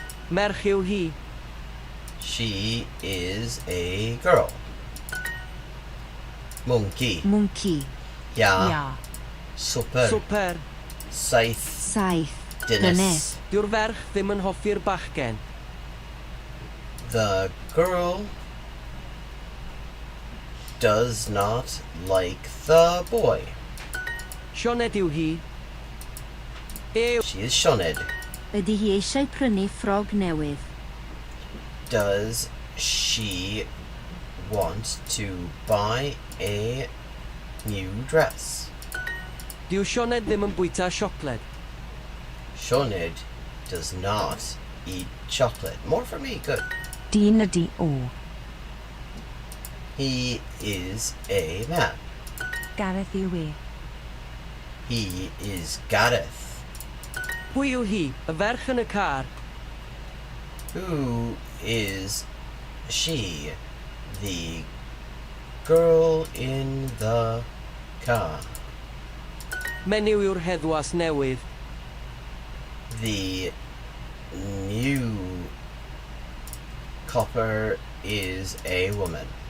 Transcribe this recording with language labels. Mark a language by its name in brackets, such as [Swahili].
[Welsh] Merch yw hi. [English] She is a girl. Monkey. Monkey. Ja. Ja. Super. Super. [Welsh] Saith. Saith. Dynes. Dyw'r ferch ddim yn hoffi'r bachgen. [English] The girl does not like the boy. [Welsh] Sioned yw hi. [English] She is Sioned. [Welsh] Ydy hi eisiau prynu ffrog newydd? [English] Does she want to buy a new dress? [Welsh] Dyw Sioned ddim yn bwyta siocled. [English] Sioned does not eat chocolate. More for me, good. [Welsh] Dyn ydy o. [English] He is a man. [Welsh] Gareth yw e. [English] He is Gareth. [Welsh] Pwy yw hi? Y ferch yn y car. [English] Who is she? The girl in the car. [Welsh] Menyw yw'r heddwas newydd. [English] The new copper is a woman.